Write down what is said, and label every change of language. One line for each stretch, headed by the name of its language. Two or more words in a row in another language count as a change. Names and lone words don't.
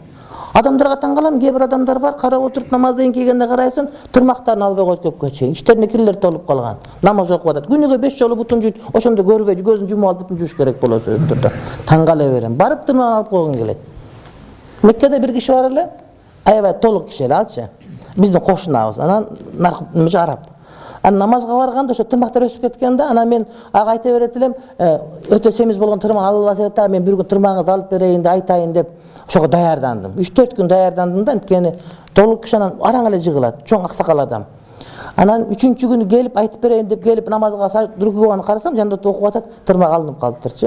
Kyrgyz: Адамдарга таң калам, кээ бир адамдар бар, карап отуруп намаздан келгенде карайсың, турмактарын албай коюп көпкө чейин. Ичтерине кирлер толуп калган. Намаз окуп атат. Күнүгө 5 жолу бутун жуйт. Ошондо көрбөй, көзүн жумуп алып бутун жууш керек болот сөздөр. Таң кала берем. Барып турмак алып койгун келет. Меккеде бир киши бар эле, аябай толук киши эле алчы. Биздин кошунабыз. Анан арап. Namazga barganda ошо тырмактар өсүп кеткенде, ана мен ага айта берет элем, өтө семиз болгон тырмак Алла саята, мен бир күн тырмагыңызды алып берейин деп айтайын деп ошого даярдандым. 3-4 күн даярдандым да, анткени толук киши анан араң эле жыгылат, чоң аксакал адам. Анан 3-чү күнү келип айтып берейин деп келип намазга рукуганы карасам, жанында окуп атат, тырмак алынып калыптырчы.